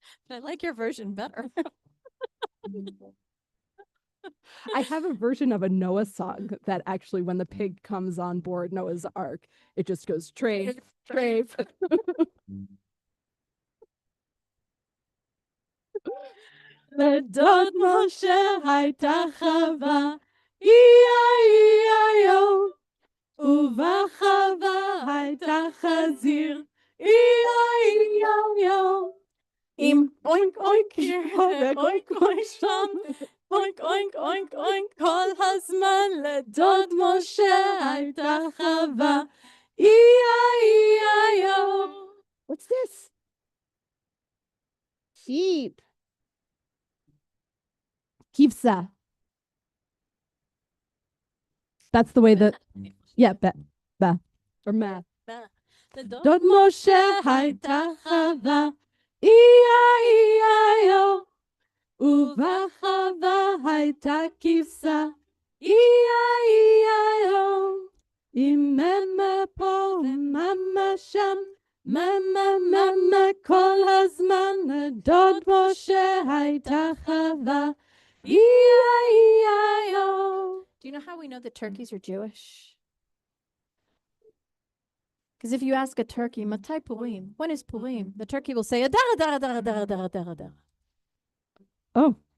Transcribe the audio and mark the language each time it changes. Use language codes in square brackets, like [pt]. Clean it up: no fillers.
[en] I like your version better. I have a version of a Noah song that actually, when the pig comes on board Noah's Ark, it just goes trave, trave. [he] לדוד משה הייתה חווה, אי-איי-איי-או, ובחווה הייתה חזיר, אי-איי-איי-או, עם אוינק אוינק פה ואוינק אוינק שם, אוינק אוינק אוינק אוינק כל הזמן, לדוד משה הייתה חווה, אי-איי-איי-או. [en] What's this? Sheep. [he] Kivsa. [en] That's the way that, yeah, ba, or ma. [he] לדוד משה הייתה חווה, אי-איי-איי-או, ובחווה הייתה כבשה, אי-איי-איי-או, עם ממה פה וממה שם, ממה כל הזמן, לדוד משה הייתה חווה, אי-איי-איי-או. [en] Do you know how we know that turkeys are Jewish? Because if you ask a turkey, [he] Matai Purim, [en] when is Purim? The turkey will say, Adar, Adar, Adar, Adar, Adar, Adar, Adar. Oh.